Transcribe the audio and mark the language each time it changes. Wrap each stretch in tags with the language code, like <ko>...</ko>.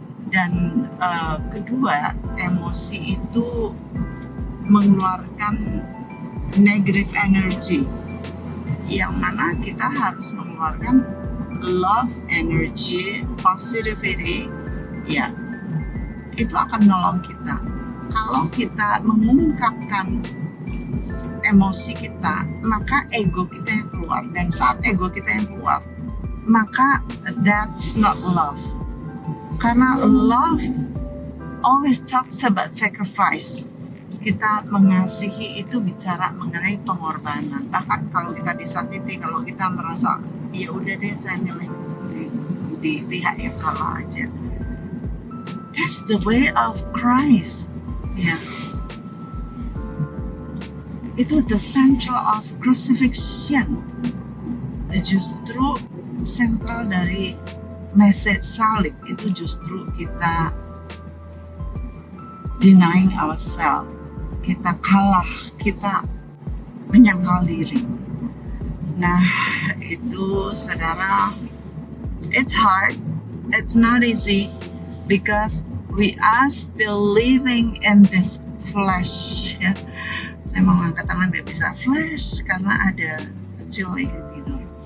<id>Dan kedua, emosi itu mengeluarkan</id> <en>negative energy,</en> <id>yang mana kita harus mengeluarkan</id> <en>love energy, positivity,</en> <id>ya, itu akan menolong kita. Kalau kita mengungkapkan emosi kita, maka ego kita yang keluar, dan saat ego kita yang keluar, maka</id> <en>that's not love.</en> <id>Karena</id> <en>love always talks about sacrifice.</en> <id>Kita mengasihi itu bicara mengenai pengorbanan. Bahkan kalau kita disakiti, kalau kita merasa ya udah deh saya milih di pihak yang kalah aja.</id> <en>That's the way of Christ. Ya.</en> <id>Itu</id> <en>the central of crucifixion.</en> <id>Justru sentral dari message salib itu justru kita</id> <en>denying ourselves,</en> <id>kita kalah, kita menyangkal diri. Nah, itu saudara,</id> <en>it's hard, it's not easy, because we are still living in this flesh.</en> <id>Ya. Saya mau angkat tangan nggak bisa flash karena ada kecil ini tidur.</id>